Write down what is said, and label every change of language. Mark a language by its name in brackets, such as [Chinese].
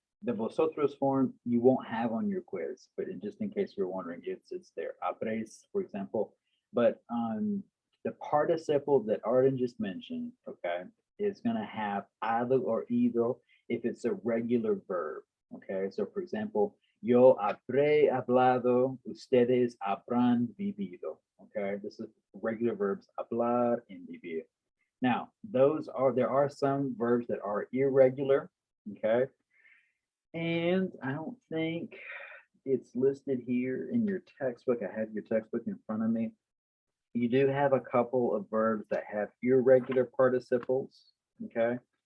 [English] The vosotros form you won't have on your quiz, but just in case you're wondering, it's there. Abres, for example. But the participle that Arden just mentioned, okay, is going to have either or either if it's a regular verb. Okay, so for example, [Spanish] yo habré hablado, ustedes habrán vivido. [English] Okay, this is regular verbs, hablar and vivir. Now, there are some verbs that are irregular. Okay, and I don't think it's listed here in your textbook. I have your textbook in front of me. You do have a couple of verbs that have irregular participles, okay?